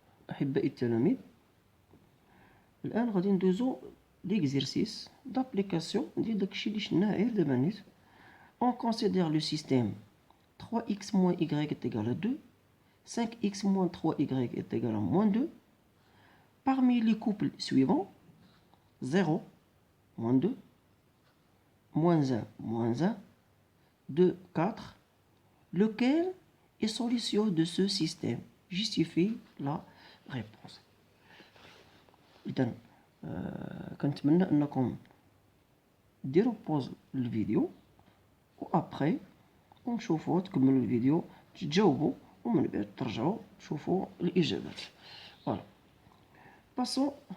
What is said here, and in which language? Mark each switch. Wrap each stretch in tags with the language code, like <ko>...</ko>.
<ar>أحبائي التلاميذ، الآن غادي ندوزو</ar> <fr>l'exercice d'application</fr> <ar>ديال داكشي اللي شفناه غير دابا نيت.</ar> <fr>On considère le système 3x moins y est égal à 2, 5x moins 3y est égal à moins 2. Parmi les couples suivants, 0, moins 2, moins 1, 2, 4, lequel est solution de ce système? Justifie la réponse.</fr> <ar>إذن كنتمنى أنكم ديروا بوز للفيديو وأبخي ونشوفوا تكملوا الفيديو تجاوبوا ومن بعد ترجعوا تشوفوا الإجابات.</ar> <fr>Voilà. Passons</fr>